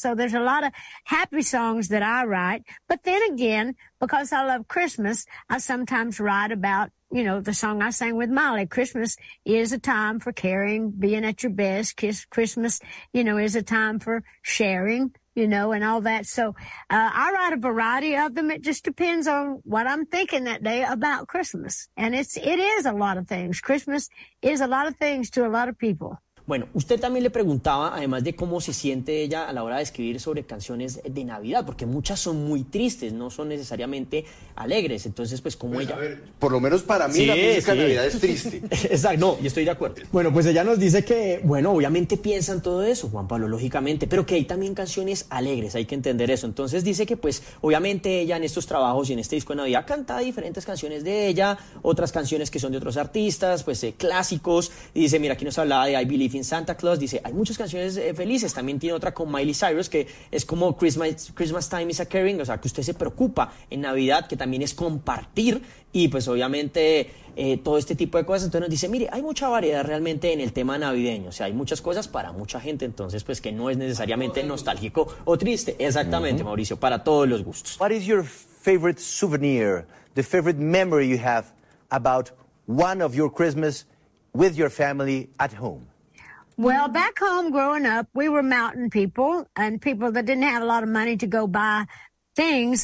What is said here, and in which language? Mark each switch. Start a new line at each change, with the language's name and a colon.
English: So there's a lot of happy songs that I write, but then again, because I love Christmas, I sometimes write about, you know, the song I sang with Molly, Christmas is a time for caring, being at your best. Christmas, you know, is a time for sharing, you know, and all that. So I write a variety of them. It just depends on what I'm thinking that day about Christmas. And it is a lot of things. Christmas is a lot of things to a lot of people.
Spanish: Bueno, usted también le preguntaba, además de cómo se siente ella a la hora de escribir sobre canciones de Navidad, porque muchas son muy tristes, no son necesariamente alegres. Entonces, pues como pues, ella... A ver, por lo menos para mí sí, la música de Navidad es triste. Exacto, no, y estoy de acuerdo. Bueno, pues ella nos dice que, bueno, obviamente piensan todo eso, Juan Pablo, lógicamente, pero que hay también canciones alegres, hay que entender eso. Entonces dice que, pues, obviamente ella en estos trabajos y en este disco de Navidad canta diferentes canciones de ella, otras canciones que son de otros artistas, pues clásicos, y dice, mira, aquí nos hablaba de I Believe en Santa Claus, dice, hay muchas canciones felices. También tiene otra con Miley Cyrus, que es como Christmas Time is a Caring, o sea, que usted se preocupa en Navidad, que también es compartir, y pues obviamente todo este tipo de cosas. Entonces nos dice, mire, hay mucha variedad realmente en el tema navideño, o sea, hay muchas cosas para mucha gente, entonces pues que no es necesariamente nostálgico o triste. Exactamente, uh-huh. Mauricio, para todos los gustos.
English: What is your favorite souvenir, the favorite memory you have about one of your Christmas with your family at home? Well, back home growing up, we were mountain people and people that didn't have a lot of money to go buy things.